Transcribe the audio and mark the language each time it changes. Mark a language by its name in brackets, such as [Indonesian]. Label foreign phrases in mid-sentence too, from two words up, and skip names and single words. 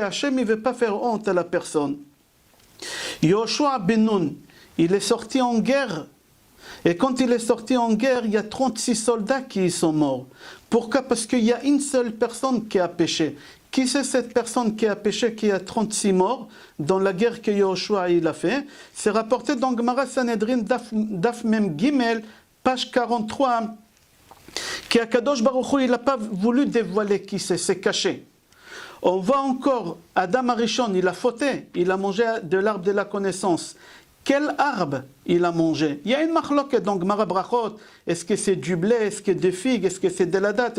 [French] Hachem ne veut pas faire honte à la personne. Yoshua ben Nun, il est sorti en guerre. Et quand il est sorti en guerre, il y a 36 soldats qui sont morts. Pourquoi? Parce qu'il y a une seule personne qui a péché. Qui c'est cette personne qui a péché, qui a 36 morts dans la guerre que Yoshua il a fait? C'est rapporté dans Gemara Sanhedrin, Daf Mem Gimel, page 43, qu' [Hebrew] הקדוש ברוך הוא, [French] il n'a pas voulu dévoiler qui c'est caché. On voit encore, Adam Arishon, il a fauté, il a mangé de l'arbre de la connaissance. Quel arbre il a mangé? Il y a une marloquette dans Gemara Brachot. Est-ce que c'est du blé? Est-ce que c'est des figues? Est-ce que c'est de la date?